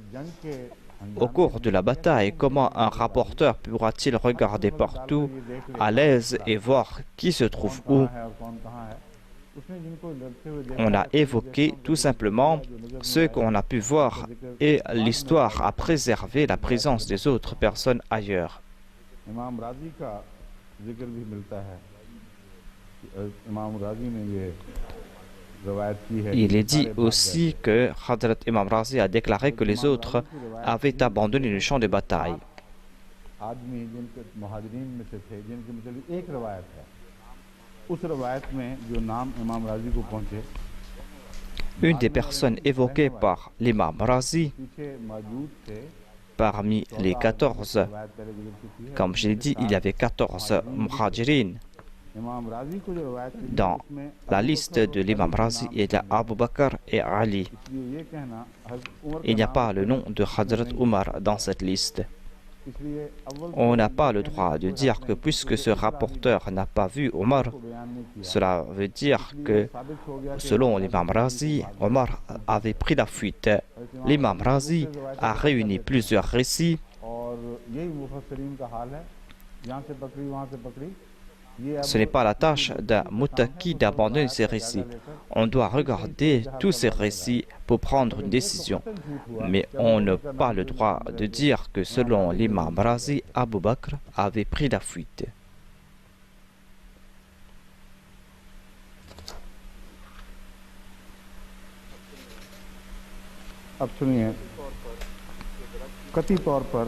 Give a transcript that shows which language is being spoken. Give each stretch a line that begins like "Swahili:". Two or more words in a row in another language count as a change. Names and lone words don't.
French: Au cours de la bataille, comment un rapporteur pourra-t-il regarder partout à l'aise et voir qui se trouve où? On a évoqué tout simplement ce qu'on a pu voir et l'histoire a préservé la présence des autres personnes ailleurs.
Hindi: इमाम राजी का जिक्र भी मिलता है इमाम राजी ने ये रवायत की है
French: Il est dit aussi que Hadrat Imam Razi a déclaré que les autres avaient abandonné le champ de bataille.
Hindi: आदमी जिनके मुहाजिरीन में से थे जिनके मतलब एक रवायत है उस रवायत में जो नाम इमाम राजी को पहुंचे
French: Une des personnes évoquées par l'imam Razi,
Hindi: पीछे मौजूद थे
French: parmi les 14,
Hindi: रवायत पहले गुजर चुकी है
French: comme je l'ai dit, il y avait 14 muhajirin.
Hindi: इमाम राजी को जो रवायत मिली
French: Dans
Hindi: उसमें
French: la liste de l'imam Razi, il y a Abu Bakr et Ali.
Hindi: इसलिए ये कहना हज़रत उमर
French: Il n'y a pas le nom de Hadrat Umar dans cette liste.
Hindi: इसलिए अव्वल
French: On n'a pas le droit de dire que puisque ce rapporteur n'a pas vu Omar,
Hindi: को बयान नहीं किया
French: cela veut dire que
Hindi: साबित हो गया कि
French: selon l'imam Razi, Omar avait pris la fuite. L'imam Razi a réuni plusieurs récits
Hindi: और यही मुफस्सिरीन का हाल है यहाँ से पकड़ी वहाँ से पकड़ी ये
French: Ce n'est pas la tâche d'un mutaki d'abandonner ces récits. On doit regarder tous ces récits pour prendre une décision. Mais on n'a pas le droit de dire que selon l'imam Razi, Abu Bakr avait pris la fuite.
Hindi: अब सुनिए कति तौर पर